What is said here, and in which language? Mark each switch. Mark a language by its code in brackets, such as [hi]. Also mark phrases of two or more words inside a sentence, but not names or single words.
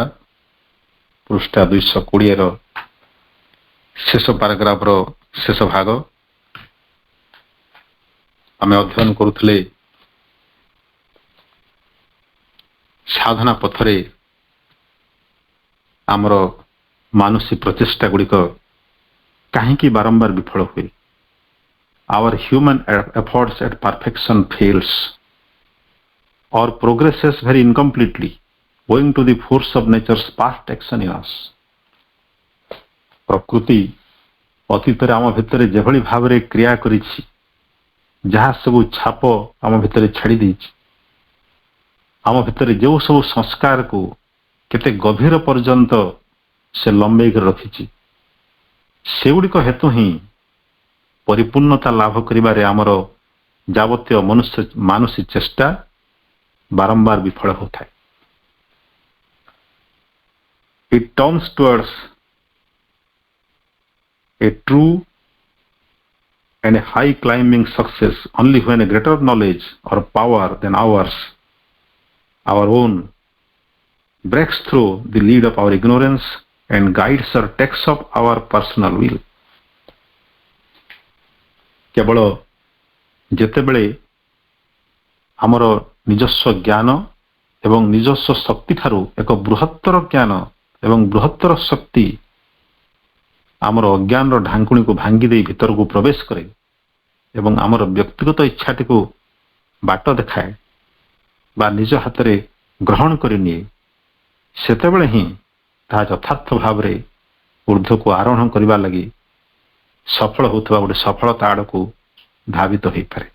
[or] ପୃଷ୍ଠା 220ର ଶେଷ ପାରାଗ୍ରାଫର ଶେଷ ଭାଗ ଆମେ ଅଧ୍ୟୟନ କରୁଥିଲେ। ସାଧନା ପଥରେ ଆମର ମାନସିକ ପ୍ରଚେଷ୍ଟା ଗୁଡ଼ିକ କାହିଁକି ବାରମ୍ବାର ବିଫଳ ହୁଏ? [en] Our human efforts at perfection fails or progresses very incompletely owing to the force of nature's past action in us. [or] ପ୍ରକୃତି ଅତୀତରେ ଆମ ଭିତରେ ଯେଭଳି ଭାବରେ କ୍ରିୟା କରିଛି, ଯାହା ସବୁ ଛାପ ଆମ ଭିତରେ ଛାଡ଼ି ଦେଇଛି, ଆମ ଭିତରେ ଯେଉଁ ସବୁ ସଂସ୍କାରକୁ କେତେ ଗଭୀର ପର୍ଯ୍ୟନ୍ତ ସେ ଲମ୍ବେଇକି ରଖିଛି, ସେଗୁଡ଼ିକ ହେତୁ ହିଁ ପରିପୂର୍ଣ୍ଣତା ଲାଭ କରିବାରେ ଆମର ଯାବତୀୟ ମାନସିକ ଚେଷ୍ଟା ବାରମ୍ବାର ବିଫଳ ହେଉଥାଏ। [en] It turns towards a true and a high climbing success only when a greater knowledge or power than our own breaks through the lead of our ignorance and guides or takes up our personal will. [or] କେବଳ ଯେତେବେଳେ ଆମର ନିଜସ୍ୱ ଜ୍ଞାନ ଏବଂ ନିଜସ୍ୱ ଶକ୍ତି ଠାରୁ ଏକ ବୃହତ୍ତର ଜ୍ଞାନ ଏବଂ ବୃହତ୍ତର ଶକ୍ତି ଆମର ଅଜ୍ଞାନର ଢାଙ୍କୁଣୀକୁ ଭାଙ୍ଗି ଦେଇ ଭିତରକୁ ପ୍ରବେଶ କରେ ଏବଂ ଆମର ବ୍ୟକ୍ତିଗତ ଇଚ୍ଛାଟିକୁ ବାଟ ଦେଖାଏ ବା ନିଜ ହାତରେ ଗ୍ରହଣ କରିନିଏ, ସେତେବେଳେ ହିଁ ତାହା ଯଥାର୍ଥ ଭାବରେ ଊର୍ଦ୍ଧ୍ୱକୁ ଆରୋହଣ କରିବା ଲାଗି ସଫଳ ହେଉଥିବା ଗୋଟେ ସଫଳତା ଆଡ଼କୁ ଧାବିତ ହୋଇପାରେ।